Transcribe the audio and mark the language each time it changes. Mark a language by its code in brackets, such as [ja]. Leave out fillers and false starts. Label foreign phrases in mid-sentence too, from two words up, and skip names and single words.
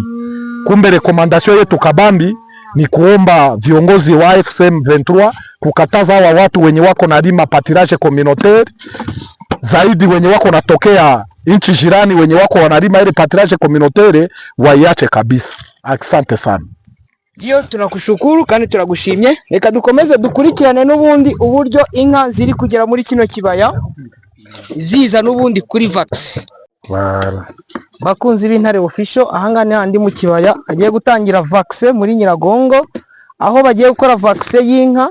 [sw] Kumbe rekomandasyon yetu kabambi ni kuomba viongozi wa AFC M23 kukataza hawa watu wenye wako na lima [fr] patirage communautaire [sw] zaidi, wenye wako natokea nchi jirani, wenye wako wanalima ile [fr] patirage communautaire [sw] waiache kabisa. Asante sana. Ndio tunakushukuru [rw] kandi turagushimye. Reka dukomeze dukurikirane n'ubundi uburyo inka ziri kugera muri kino kibaya ziza n'ubundi kuri vaccine. Bakunzi b'Intare Official, ahangane handi mu kibaya agiye gutangira vaccine muri Nyiragongo, aho bagiye gukora vaccine y'inka.